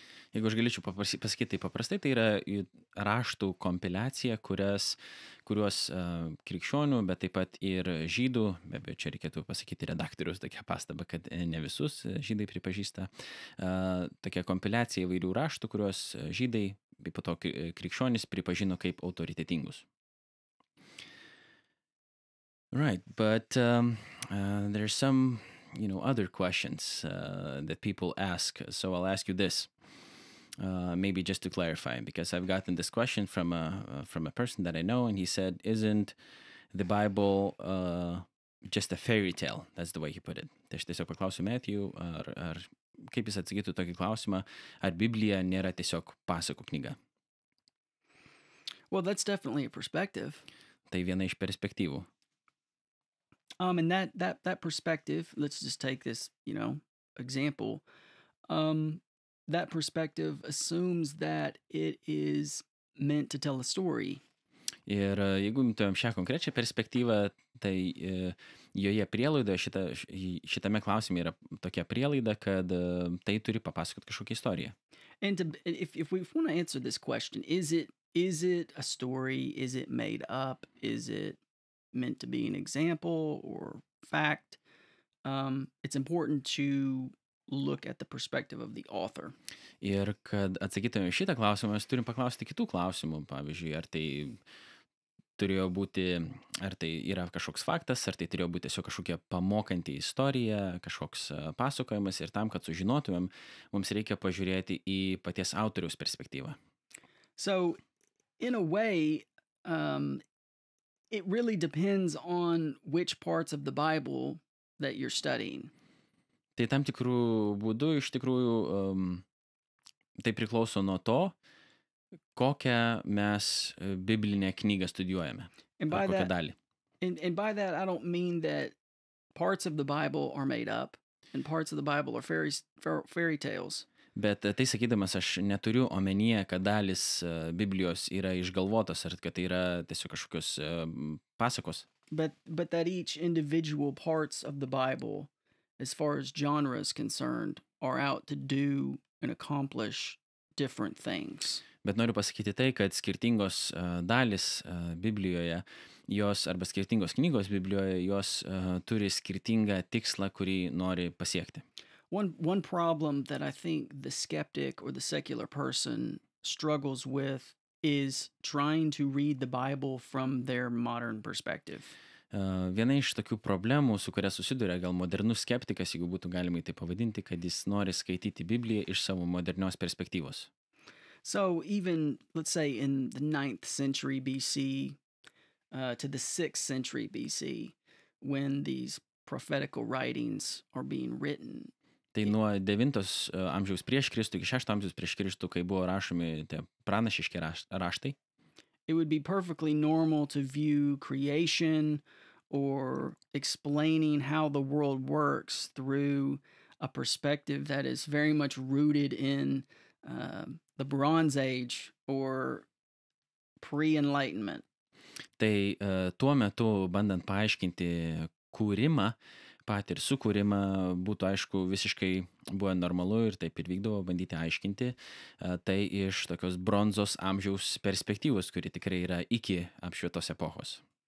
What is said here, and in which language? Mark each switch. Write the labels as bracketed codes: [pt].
[lt] Jeigu aš galėčiau pasakyti tai paprastai, tai yra raštų kompiliacija, kuriuos krikščionių, bet taip pat ir žydų, be abejo, čia reikėtų pasakyti redaktorius tokią pastabą, kad ne visus žydai pripažįsta, tokia kompiliacija įvairių raštų, kuriuos žydai, bei po to krikščionys pripažino kaip autoritetingus. [en] Right, but there's some other questions that people ask. So I'll ask you this. maybe just to clarify, because I've gotten this question from a person that I know, and he said, "Isn't the Bible just a fairy tale?" That's the way he put it. [lt] Tai aš tiesiog paklausiu Matthew, ar kaip jis atsakytų tokį klausimą, ar Biblija nėra tiesiog pasakų knyga. [en] Well, that's definitely a perspective. [lt] Tai viena iš perspektyvų. [en] And that perspective, let's just take this, example. That perspective assumes that it is meant to tell a story. [lt] Ir jeigu imtumėm šią konkrečią perspektyvą, tai joje prielaidoje, šitame klausime yra tokia prielaida, kad tai turi papasakoti kažkokią istoriją. [en] And if we want to answer this question, is it a story? Is it made up? Is it meant to be an example or fact? It's important to look at the perspective of the author. [lt] Ir kad atsakytume šitą klausimą, mes turim paklausti kitų klausimų. Pavyzdžiui, ar tai turėjo būti, ar tai yra kažkoks faktas, ar tai turėjo būti tiesiog kažkokia pamokanti istorija, kažkoks pasakojimas. Ir tam, kad sužinotumėm, mums reikia pažiūrėti į paties autoriaus perspektyvą. [en] So, in a way, it really depends on which parts of the Bible that you're studying. [lt] Tai tam tikrų būdų iš tikrųjų tai priklauso nuo to, kokią mes biblinę knygą studijuojame. Ar kokią dalį. [en] And by that, I don't mean that parts of the Bible are made up and parts of the Bible are fairy tales. [lt] Bet tai sakydamas, aš neturiu omenyje, kad dalis Biblijos yra išgalvotos, ar kad tai yra tiesiog kažkokios pasakos. [en] But that each individual parts of the Bible, as far as genre is concerned, are out to do and accomplish different things. [lt] Bet noriu pasakyti tai, kad skirtingos dalis Biblijoje, jos arba skirtingos knygos Biblijoje, jos turi skirtingą tikslą, kurį nori pasiekti. [en] One problem that I think the skeptic or the secular person struggles with is trying to read the Bible from their modern perspective. [lt] Viena iš tokių problemų, su kuria susiduria gal modernus skeptikas, jeigu būtų galima tai pavadinti, kad jis nori skaityti Bibliją iš savo modernios perspektyvos. [en] So even, let's say, in the 9th century BC to the 6th century BC, when these prophetical writings are being written. [lt] Tai nuo 9 amžiaus prieš Kristų iki 6 amžiaus prieš Kristų, kai buvo rašomi tie pranašiški raštai. [en] It would be perfectly normal to view creation or explaining how the world works through a perspective that is very much rooted in the Bronze Age or pre-enlightenment. [lt] Tai tuo metu, bandant paaiškinti kūrimą, patį ir sukūrimą, būtų aišku visiškai buvo normalu ir taip ir vykdavo bandyti aiškinti tai iš tokios bronzos amžiaus perspektyvos, kuri tikrai yra iki apšvietos epochos.